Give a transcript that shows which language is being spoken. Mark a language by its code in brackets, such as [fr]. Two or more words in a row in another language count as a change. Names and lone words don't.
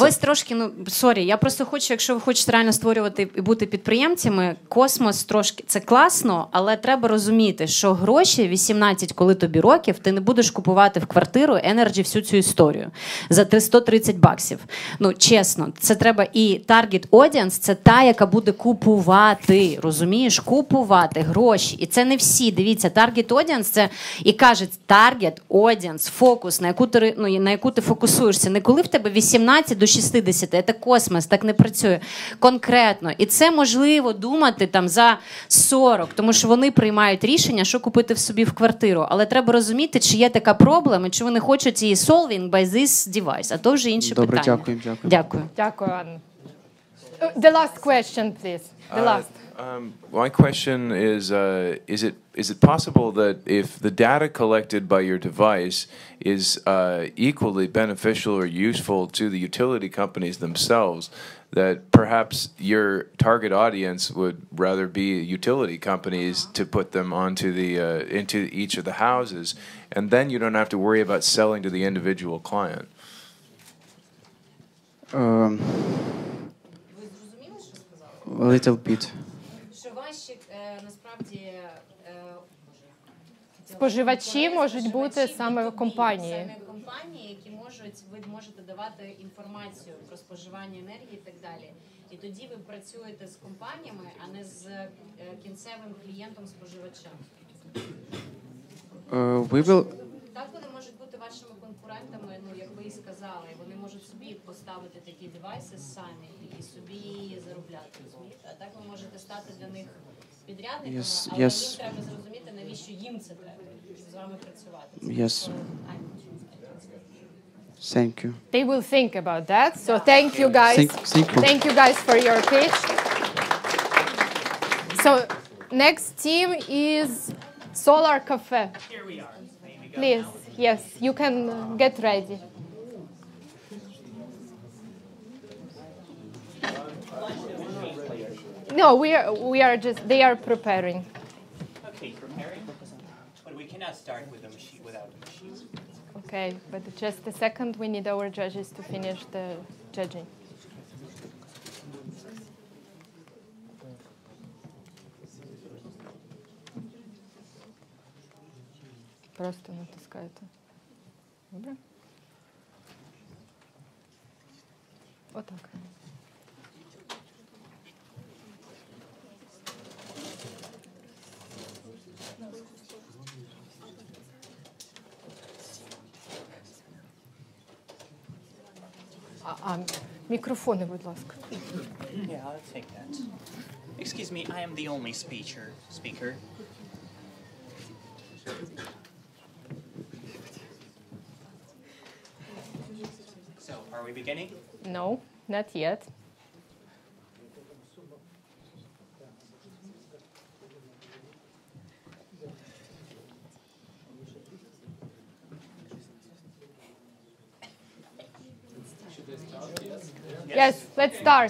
[uk] Ви трошки, сорі, я просто хочу, якщо ви хочете реально створювати і бути підприємцями, космос трошки, це класно, але треба розуміти, що гроші 18, коли тобі років, ти не будеш купувати в квартиру Energy всю цю історію за $130. Ну, чесно, це треба і [en] target audience, [uk] це та, яка буде купувати, розумієш? Купувати гроші. І це не всі, дивіться, [en] target audience, [uk] це і кажуть, [en] target audience, [uk] фокус, на яку ти фокусуєшся. Не коли в тебе 18 до 60, це космос, так не працює. Конкретно. І це можливо думати там за 40, тому що вони приймають рішення, що купити в собі в квартиру. Але треба розуміти, чи є така проблема, і чи вони хочуть її [en] solving by this device. [uk] А то вже інше питання. Дякую. Дякую, Анна. [en] The last question, please. The last. My question is it possible that if the data collected by your device is equally beneficial or useful to the utility companies themselves, that perhaps your target audience would rather be utility companies to put them onto into each of the houses, and then you don't have to worry about selling to the individual client? A little bit. [uk] Споживачі можуть бути саме компанії. Ви можете давати інформацію про споживання енергії і так далі. І тоді ви працюєте з компаніями, а не з кінцевим клієнтом-споживачем. Так вони можуть бути вашими конкурентами, як ви і сказали. Вони можуть собі поставити такі девайси самі і собі заробляти, розумієте? А так ви можете стати для них підрядниками, але їм треба зрозуміти, навіщо їм це треба, щоб з вами працювати. [en] Yes. Thank you. They will think about that. So thank you guys. Thank you. Thank you guys for your pitch. So next team is Solar Cafe. Here we are. Please, yes, you can get ready. No, we are just, they are preparing. Okay, preparing? But we cannot start with a machine without a machine. Okay, but just a second, we need our judges to finish the judging. [uk] Просто натискайте. Добре? Отак. Мікрофони, будь ласка. [en] Yeah, I'll take that. Excuse me, I am the only speaker. So, are we beginning? No, not yet. Yes, let's start.